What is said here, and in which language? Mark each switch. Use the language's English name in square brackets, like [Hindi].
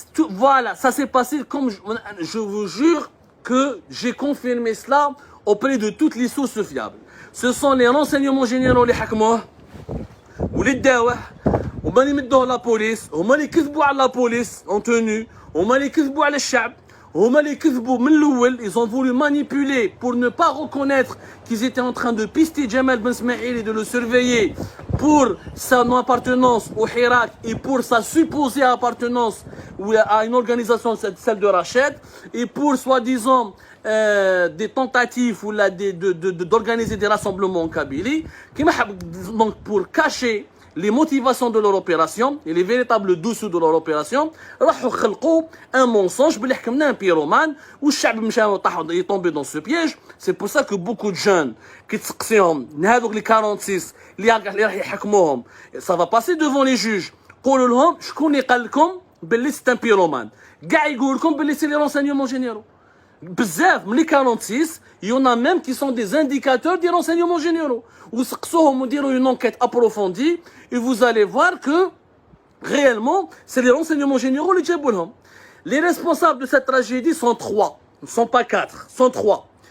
[French] Voilà, ça s'est passé comme je vous jure que j'ai confirmé cela auprès de toutes les sources fiables. Ce sont les renseignements généraux les [Arabic] حكموه ولي داوه هما اللي مدوه لا بوليس هما اللي كذبوا على لا بوليس اون تونو هما اللي كذبوا على الشعب هما اللي كذبوا من الاول. [French] Ils ont voulu manipuler pour ne pas reconnaître qu'ils étaient en train de pister Jamal Ben Smaïl et de le surveiller pour sa non-appartenance au Hirak et pour sa supposée appartenance à une organisation celle de Rachid et pour soi-disant des tentatives ou d'organiser des rassemblements en Kabylie donc pour cacher les motivations de leur opération et les véritables dessous de leur opération. [Arabic] راحوا خلقوا [French] un mensonge [Arabic] بلي حكمنا [French] un pyromane [Arabic] والشعب مشى طاحوا [French] tombé dans ce piège. C'est pour ça que beaucoup de jeunes qui [Arabic] تسقسيهم هذوك [French] les 46 [Arabic] اللي راح يحكموهم [French] ça va passer devant les juges. [Arabic] قولوا لهم شكون اللي قال لكم باللي [French] c'est un pyromane. [Arabic] كاع يقول لكم باللي [French] c'est les renseignements généraux. [Arabic] بزاف من [French] les 46 il y en a même qui sont des indicateurs des renseignements généraux. [Arabic] وسقسوهم وديروا [French] une enquête approfondie et vous allez voir que réellement c'est les renseignements généraux [Arabic] اللي جابوا لهم. [French] Les responsables de cette tragédie sont 3, ne sont pas 4, sont 3.